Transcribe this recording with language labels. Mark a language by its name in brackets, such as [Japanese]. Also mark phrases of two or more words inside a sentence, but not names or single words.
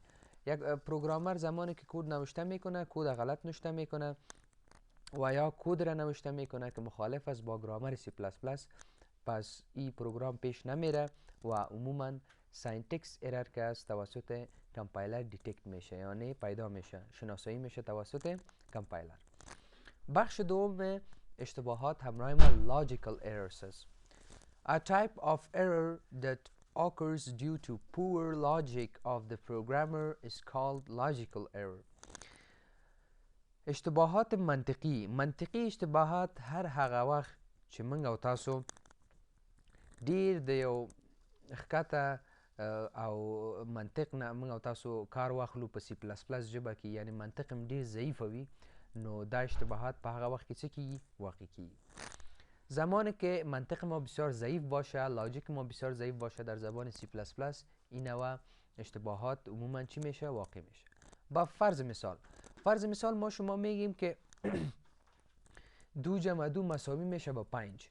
[Persian] یک پروگرامر زمانی که کد نوشته میکنه، کد غلط نوشته میکنه و یا کد را نوشته میکنه که مخالف است با گرامر [English] C plus plus, [Persian] پس این پروگرام پیش نمیره و عموما [English] syntax error [Persian] که است توسط کمپایلر دیتکت میشه، یعنی پیدا میشه، شناسایی میشه توسط کمپایلر. بخش دوم اشتباهات همراه ما [English] logical errors [Persian] است. [English] A type of error that occurs due to poor logic of the programmer is called logical error. [Persian] اشتباهات منطقی [Pashto] اشتباهات هر هغه وخت چې موږ او تاسو ډیر د یو ښکته او منطق نه موږ او تاسو کار واخلو په [English] C plus plus [Pashto] ژبه کې، یعنی منطق هم ډیر ضعیفه وي، نو دا اشتباهات په هغه وخت کې څه کیږي؟ واقع کیږي. [Persian] زمانی که منطق ما بسیار ضعیف باشه، لاجیک ما بسیار ضعیف باشه در زبان [English] C plus plus, [Persian] این نوع اشتباهات عموما چی میشه؟ واقع میشه. با فرض مثال ما شما میگیم که 2 جمع 2 مساوی میشه با 5.